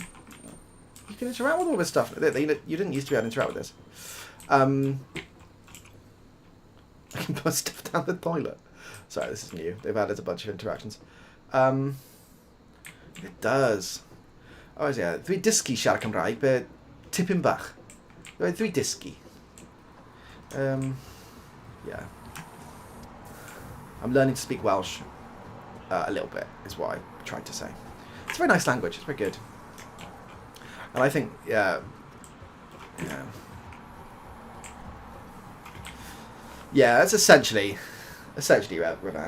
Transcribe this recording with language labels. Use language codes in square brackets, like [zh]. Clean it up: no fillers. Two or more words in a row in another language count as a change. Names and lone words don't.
[en] You can interact with all this stuff. You didn't used to be able to interact with this. I can put stuff down the toilet. Sorry, this is new. They've added a bunch of interactions. It does. Oh, yeah. [cy] Dwi dysgu siarad Cymraeg, be tipyn bach. Dwi dysgu. [en] Yeah. I'm learning to speak Welsh a little bit, is what I tried to say. It's a very nice language. It's very good. And I think, yeah. Yeah, that's essentially Ravan.